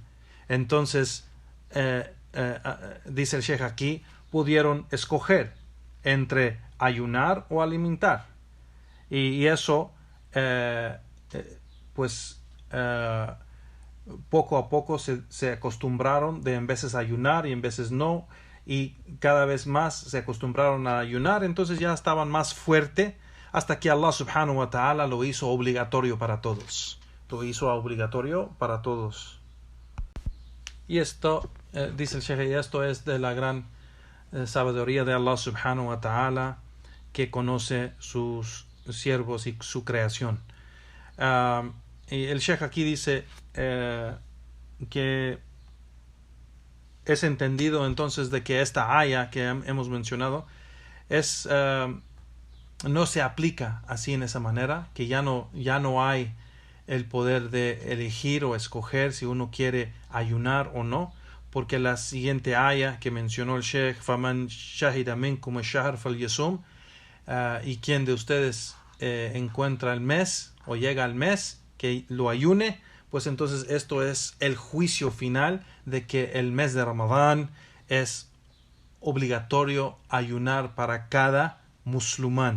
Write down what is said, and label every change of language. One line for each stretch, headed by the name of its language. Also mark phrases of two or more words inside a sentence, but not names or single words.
Spanish: Entonces dice el Sheikh aquí, pudieron escoger entre ayunar o alimentar, y eso poco a poco se acostumbraron de en veces ayunar y en veces no, y cada vez más se acostumbraron a ayunar, entonces ya estaban más fuertes hasta que Allah
Arabic: سبحانه وتعالى
Spanish: lo hizo obligatorio para todos. Lo hizo obligatorio para todos. Y esto, dice el Sheikh, y esto es de la gran sabiduría de Allah
Arabic: سبحانه وتعالى,
Spanish: que conoce sus siervos y su creación. Y el Sheikh aquí dice que es entendido entonces de que esta aya que hemos mencionado no se aplica así en esa manera, que ya no hay el poder de elegir o escoger si uno quiere ayunar o no, porque la siguiente aya que mencionó el Sheikh,
Arabic: فمن شهد منكم الشهر فليصم,
Spanish: y quien de ustedes encuentra el mes o llega al mes, que lo ayune, pues entonces esto es el juicio final de que el mes de Ramadán es obligatorio ayunar para cada musulmán.